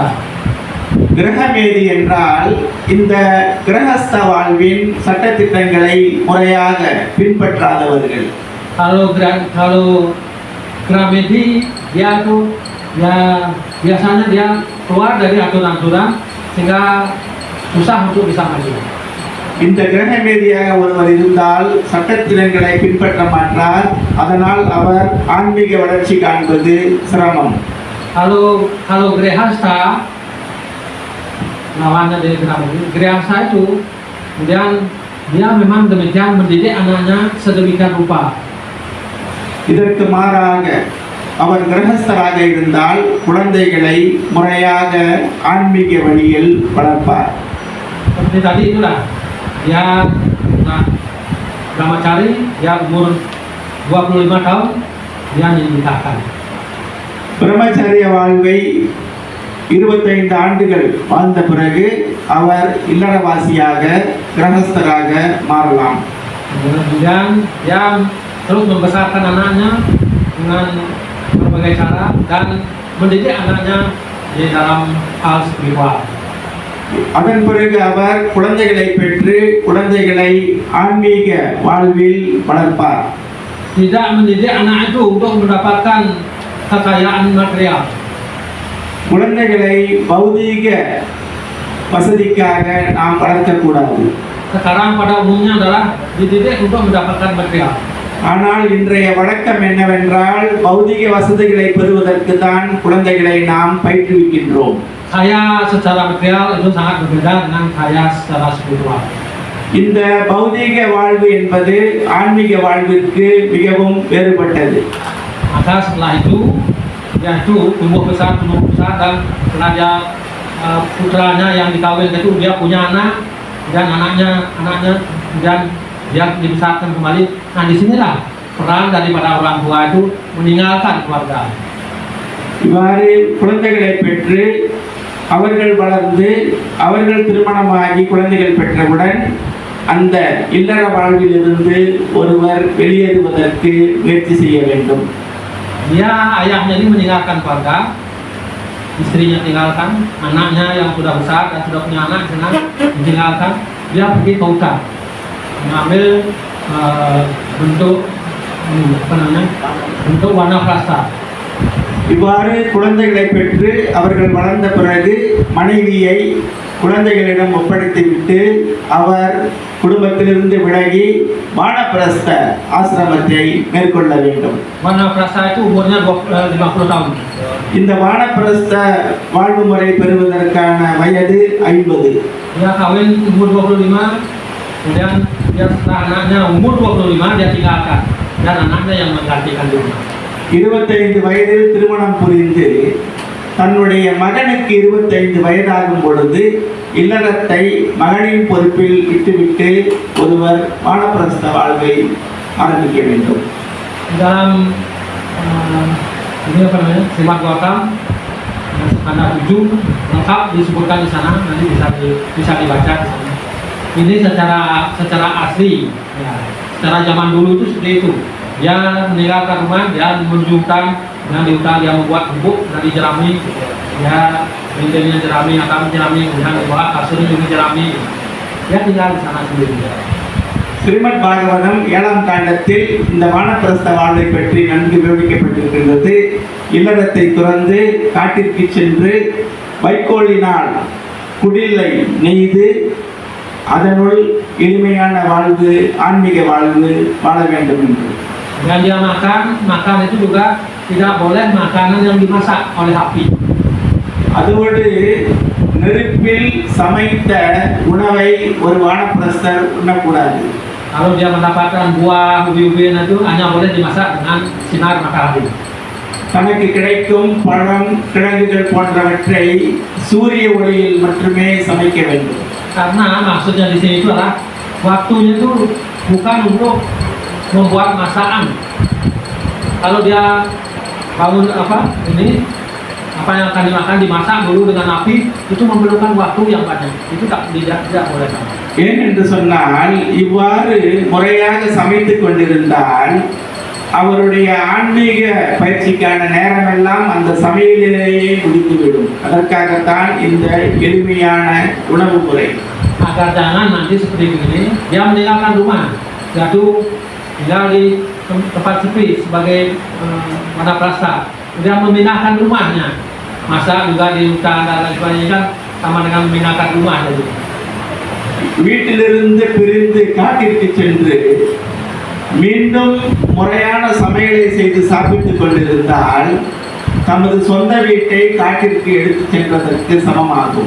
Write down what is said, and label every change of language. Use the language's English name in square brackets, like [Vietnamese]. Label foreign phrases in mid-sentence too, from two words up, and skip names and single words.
[Tamil] கிரகமேதி என்றால் இந்த கிரகஸ்த வாழ்வின் சட்டதிட்டங்களை முறையாக பின்பற்றாதவர்கள். [Indonesian] Kalau Gramedi dia tuh ya biasanya dia keluar dari aturan-aturan sehingga susah untuk bisa maju. [Tamil] இந்த கிரகமேதியாக ஒருவர் இருந்தால் சட்டத்திட்டங்களை பின்பற்ற மாட்டார், அதனால் அவர் ஆன்மீக வளர்ச்சி காண்பது சிரமம். [Indonesian] Kalau Grihastha lawannya dari Gramedi. Grihastha itu kemudian dia memang demikian mendidik anaknya sedemikian rupa. [Tamil] இதற்கு மாறாக அவர் கிரகஸ்தராக இருந்தால் குழந்தைகளை முறையாக ஆன்மீக வழியில் வளர்ப்பார். [Indonesian] Seperti tadi itulah dia Brahmachari, dia umur 25 tahun dia dinikahkan. [Tamil] பிரம்மச்சரிய வாழ்வை 25 ஆண்டுகள் வாழ்ந்த பிறகு அவர் இல்லறவாசியாக கிரகஸ்தராக மாறலாம். [Indonesian] Kemudian dia terus membesarkan anaknya dengan berbagai cara dan mendidik anaknya di dalam hal spiritual. [Tamil] அதன் பிறகு அவர் குழந்தைகளை பெற்று குழந்தைகளை ஆன்மீக வாழ்வில் வளர்ப்பார். [Indonesian] Tidak mendidik anak itu untuk mendapatkan kekayaan material. [Tamil] குழந்தைகளை பௌதீக வசதிக்காக நாம் வளர்க்கக்கூடாது. [Indonesian] Sekarang pada umumnya adalah dididik untuk mendapatkan material. [Tamil] ஆனால் இன்றைய வழக்கம் என்னவென்றால் பௌதிக வசதிகளை பெறுவதற்கு தான் குழந்தைகளை நாம் பயிற்றுவிக்கின்றோம். [Indonesian] Kaya secara material itu sangat berbeda dengan kaya secara spiritual. [Tamil] இந்த பௌதீக வாழ்வு என்பது ஆன்மீக வாழ்விற்கு மிகவும் வேறுபட்டது. [Indonesian] Maka setelah itu ya itu tumbuh besar dan setelah dia putranya yang dikawin itu dia punya anak dan anaknya dan dia dibesarkan kembali. Nah disinilah peran daripada orang tua itu meninggalkan keluarga. [Tamil] இவ்வாறு குழந்தைகளை பெற்று அவர்கள் வளர்ந்து அவர்கள் திருமணமாகி குழந்தைகள் பெற்றவுடன் அந்த இல்லற வாழ்விலிருந்து ஒருவர் வெளியேறுவதற்கு முயற்சி செய்ய வேண்டும். [Indonesian] Dia ayahnya ini meninggalkan keluarga, istrinya tinggalkan, anaknya yang sudah besar dan sudah punya anak di sana ditinggalkan, dia pergi ke hutan mengambil bentuk apa namanya bentuk warna prasta. [Tamil] இவ்வாறு குழந்தைகளை பெற்று அவர்கள் வளர்ந்த பிறகு மனைவியை குழந்தைகளிடம் ஒப்படைத்துவிட்டு அவர் குடும்பத்திலிருந்து விலகி வானப்பிரஸ்த ஆசிரமத்தை மேற்கொள்ள வேண்டும். [Indonesian] Warna prasta itu umurnya 50 tahun. [Tamil] இந்த வானப்பிரஸ்த வாழ்வு முறை பெறுவதற்கான வயது 50. [Indonesian] Dia kawin umur 25, kemudian dia setelah anaknya umur 25 dia tinggalkan dan anaknya yang menggantikan dia. [Tamil] 25 வயதில் திருமணம் புரிந்து தன்னுடைய மகனுக்கு 25 வயதாகும் பொழுது இல்லறத்தை மகனின் பொறுப்பில் விட்டுவிட்டு ஒருவர் வானப்பிரஸ்த வாழ்வை ஆரம்பிக்க வேண்டும். [Indonesian] Dalam ini apa namanya Srimad Gautam skanda 7 lengkap disebutkan di sana, nanti bisa dibaca di sana. Ini secara asli, ya, secara zaman dulu itu seperti itu. Dia meninggalkan rumah, dia menunjukkan dengan di hutan dia membuat gubuk dan dijerami, ya bentennya jerami, akan jerami, kemudian dibawa kasurnya juga jerami, dia tinggal di sana sendiri. [Tamil] ஸ்ரீமத் பாகவதம் 7ஆம் காண்டத்தில் இந்த வானப்பிரஸ்த வாழ்வை பற்றி நன்கு விவரிக்கப்பட்டிருக்கின்றது. இல்லறத்தை துறந்து காட்டிற்கு சென்று வைக்கோலினால் குடிலை நெய்து அதனுள் எளிமையான வாழ்வு ஆன்மீக வாழ்வு வாழ வேண்டும் என்று. [Indonesian] Dan dia makan itu juga tidak boleh makanan yang dimasak oleh api. [Tamil] அதோடு நெருப்பில் சமைத்த உணவை ஒரு வானப்பிரஸ்தர் உண்ணக்கூடாது. [Indonesian] Kalau dia mendapatkan buah ubi-ubian itu hanya boleh dimasak dengan sinar matahari. [Tamil] தனக்கு கிடைக்கும் பழம் கிழங்குகள் போன்றவற்றை சூரிய ஒளியில் மட்டுமே சமைக்க வேண்டும். [Indonesian] Karena maksudnya di sini itu adalah waktunya itu bukan untuk membuat masakan. Kalau dia bangun apa yang akan dimakan dimasak dulu dengan api, itu memerlukan waktu yang banyak. Itu tidak boleh. [Tamil] ஏன் என்று சொன்னால் இவ்வாறு முறையாக சமைத்துக் கொண்டிருந்தால் அவருடைய ஆன்மீக பயிற்சிக்கான நேரமெல்லாம் அந்த சமையலிலேயே முடிந்துவிடும். அதற்காகத்தான் இந்த எளிமையான உணவு முறை. [Indonesian] Agar jangan nanti seperti begini, dia meninggalkan rumah, jatuh tinggal di tempat sepi sebagai wanaprasta. Dia memindahkan rumahnya, masa juga di hutan dan lain sebagainya kan sama dengan memindahkan rumah jadi. [Tamil] வீட்டிலிருந்து பிரிந்து காட்டிற்கு சென்று மீண்டும் முறையான சமையலை செய்து சாப்பிட்டுக் கொண்டிருந்தால் தமது சொந்த வீட்டை காட்டிற்கு எடுத்துச் சென்றதற்கு சமமாகும்.